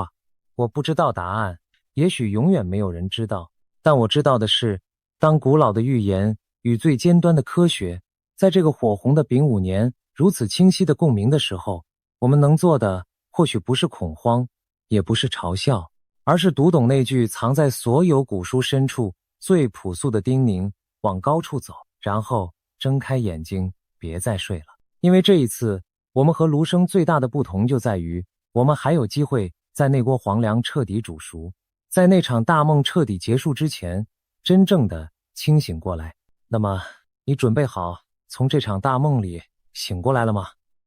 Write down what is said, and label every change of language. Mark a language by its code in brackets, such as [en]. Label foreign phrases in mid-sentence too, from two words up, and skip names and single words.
[zh] 我不知道答案，也許永遠沒有人知道，但我知道的是，當古老的預言與最尖端的科學在這個火紅的丙午年如此清晰的共鳴的時候，我們能做的或許不是恐慌，也不是嘲笑，而是讀懂那句藏在所有古書深處最樸素的叮嚀：往高處走，然後睜開眼睛，別再睡了。因為這一次，我們和盧生最大的不同就在於，我們還有機會在那鍋黃粱徹底煮熟，在那場大夢徹底結束之前，真正的清醒過來。那麼，你準備好從這場大夢裡醒過來了嗎？